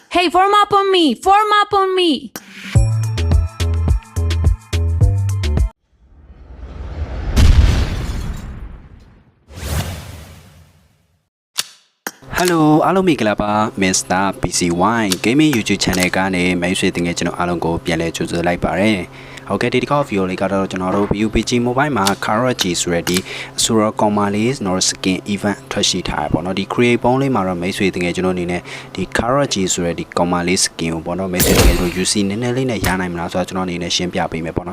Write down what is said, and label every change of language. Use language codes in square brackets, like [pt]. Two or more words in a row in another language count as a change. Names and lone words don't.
[en] Hey, form up on me. Form up on me. Hello, [my] အားလုံးမင်္ဂလာပါ Mr. PC1 Gaming YouTube Channel ကနေမိတ်ဆွေတင်ငယ်ကျွန်တော်အားလုံးကိုပြန်လည်ကြိုဆိုလိုက်ပါရစေ။ဟုတ်ကဲ့ဒီတစ်ခေါက် video လေးကတော့ကျွန်တော်တို့ PUBG Mobile မှာ Carrot G ဆိုတဲ့ဒီ Sura Comalis Nor Skin Event ထွက်ရှိထားရပေါ့နော်ဒီ create ပုံးလေးမှာတော့မိတ်ဆွေတင်ငယ်ကျွန်တော်အနေနဲ့ဒီ Carrot G ဆိုတဲ့ဒီ Comalis Skin ကိုပေါ့နော်မိတ်ဆွေတင်ငယ်တို့ UC နည်းနည်းလေးနဲ့ရနိုင်မလားဆိုတော့ကျွန်တော်အနေနဲ့ရှင်းပြပေးမယ်ပေါ့